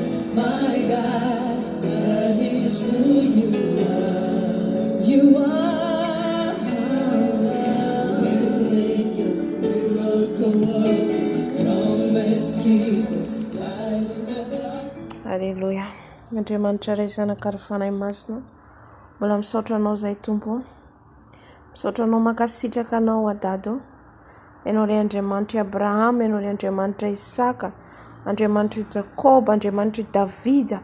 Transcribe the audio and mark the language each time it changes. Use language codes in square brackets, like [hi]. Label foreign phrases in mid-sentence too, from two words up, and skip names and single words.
[en] My God, that is who you are. You are Waymaker, miracle worker, promise keeper, light in the darkness. Alleluia. [mg] Andriamanitra ray zanakary fanahy masina, mbola misaotra anao zay tompo, misaotra anao makasitraka anao adado. Ianao ray Andriamanitra Abrahama, ianao ray Andriamanitra Isaka, Andriamanitra Jakoba, Andriamanitra Davida.